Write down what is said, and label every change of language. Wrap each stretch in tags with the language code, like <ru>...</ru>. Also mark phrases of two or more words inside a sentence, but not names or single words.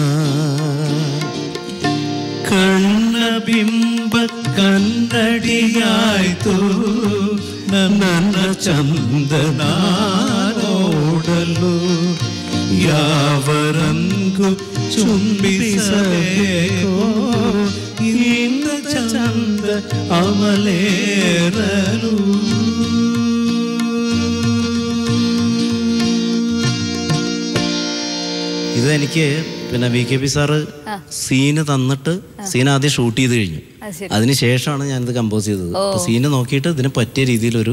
<kn>ಕಣ್ಣ ಬಿಂಬ ಕನ್ನಡಿಯಾಯ್ತು ನನ್ನ ಚಂದ ನಾನೋಡಲು ಯಾವರಂಗೂ ಚುಂಬಿಸಬೇಕು ಇಂದ ಚಂದ ಅಮಲೇರಲು</kn> <ml>ഇതെനിക്ക് പിന്നെ VKP സാറ് സീന് തന്നിട്ട് സീൻ ആദ്യം ഷൂട്ട് ചെയ്ത് കഴിഞ്ഞു. അതിനുശേഷമാണ് ഞാനിത് കമ്പോസ് ചെയ്തത്. സീന് നോക്കിയിട്ട് ഇതിന് പറ്റിയ രീതിയിലൊരു</ml>